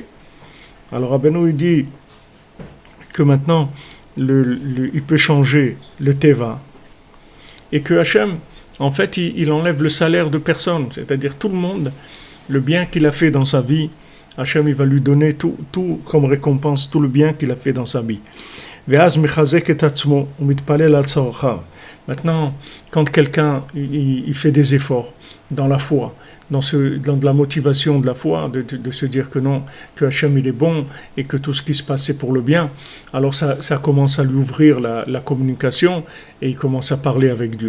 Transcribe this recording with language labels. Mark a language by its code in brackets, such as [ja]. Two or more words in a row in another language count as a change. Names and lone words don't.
[fr] Alors Rabbeinu, il dit que maintenant, il peut changer le Teva. Et que Hachem, en fait, il enlève le salaire de personne. C'est-à-dire tout le monde, le bien qu'il a fait dans sa vie, Hachem, il va lui donner tout comme récompense, tout le bien qu'il a fait dans sa vie. [he] ואז מחזק את עצמו ומתפלל על צרכיו. [fr] Maintenant, quand quelqu'un il fait des efforts dans la foi, dans la motivation de la foi, de se dire que non, que Hachem il est bon et que tout ce qui se passe c'est pour le bien, alors ça commence à lui ouvrir la communication et il commence à parler avec Dieu.